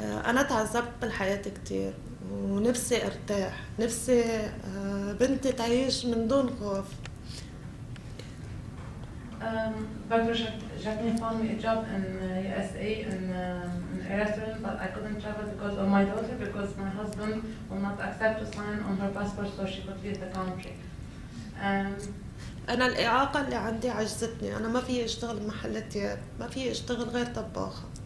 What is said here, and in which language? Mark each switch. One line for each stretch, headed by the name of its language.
Arabic: أنا تعذبت بالحياة كتير ونفسي أرتاح نفسي بنتي تعيش من دون خوف.
English: Dr. Jacqueline found me a job in USA in a restaurant, but I couldn't travel because of my daughter because my husband will not accept to sign on her passport so she could leave the country.
Arabic: أنا الإعاقة اللي عندي عجزتني، أنا ما في أشتغل بمحل ثياب، ما في أشتغل غير طباخة.